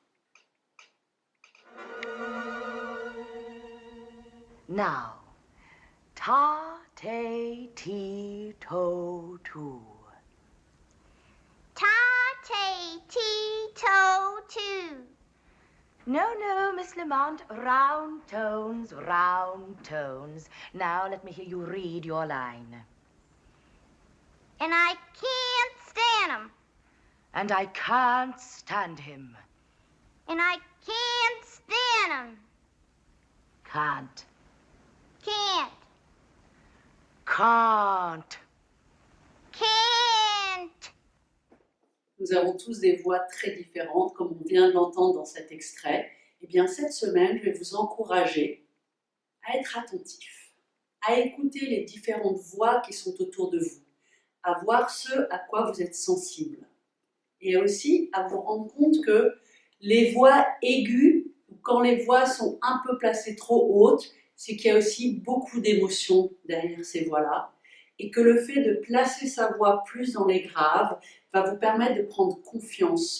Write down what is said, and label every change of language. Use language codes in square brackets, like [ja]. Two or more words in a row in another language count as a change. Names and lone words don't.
[en] Now, ta-te-ti-to-tu. Ta-te-ti-to-tu. No, no, Miss Lamont, round tones, round tones. Now let me hear you read your line. And I can't stand 'em. And I can't stand him. And I can't stand 'em. Can't. Can't. Can't. Can't. [fr] Nous avons tous des voix très différentes, comme on vient de l'entendre dans cet extrait. Eh bien, cette semaine, je vais vous encourager à être attentif, à écouter les différentes voix qui sont autour de vous, à voir ce à quoi vous êtes sensible, et aussi à vous rendre compte que les voix aiguës, quand les voix sont un peu placées trop hautes, c'est qu'il y a aussi beaucoup d'émotions derrière ces voix-là, et que le fait de placer sa voix plus dans les graves va vous permettre de prendre confiance.